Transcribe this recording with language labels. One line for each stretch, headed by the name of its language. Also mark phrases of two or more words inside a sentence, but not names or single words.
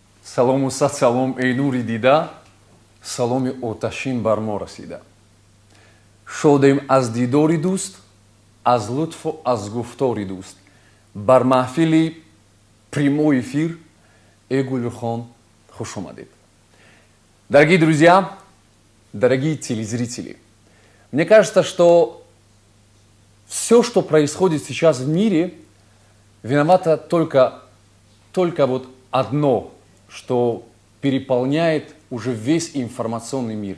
Tajik: салому сад салом эй нури дида, саломи оташин бар мо расида. Шодем аз дидори дуст, аз лутфу аз гуфтори дуст. Бар маҳфили
Russian: прямой эфир
Tajik: Гулюрхон хуш омадед.
Russian: Дорогие друзья, дорогие телезрители, мне кажется, что все, что происходит сейчас в мире, виновато только вот одно, что переполняет уже весь информационный мир.